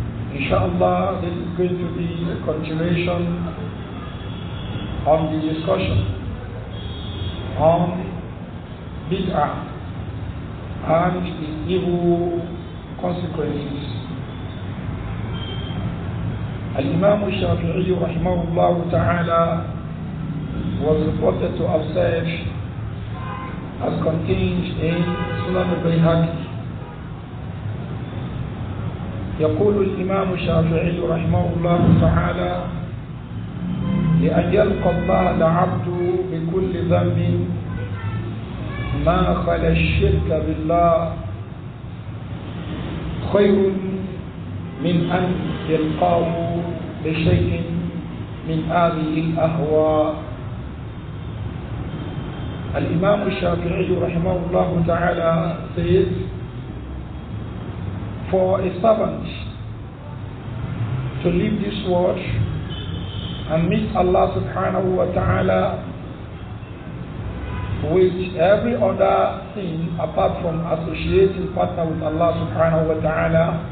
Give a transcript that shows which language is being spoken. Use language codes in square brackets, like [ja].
[en] Inshallah, this is going to be a continuation on the discussion on bid'ah and its evil consequences. Al-Imam al-Shafi'i rahimahullah ta'ala was reported to have said, as contained in Sunan al-Bayhaqi, [ar] يقول الإمام الشافعي رحمه الله تعالى: لأن يلقى الله العبد بكل ذنب ما خلا الشرك بالله خير من أن يلقاه بشيء من هذه الأهواء. [en] Al-Imam al-Shafi'i rahimahullah ta'ala says, for a servant to leave this world and meet Allah subhanahu wa ta'ala with every other thing apart from associating partner with Allah subhanahu wa ta'ala,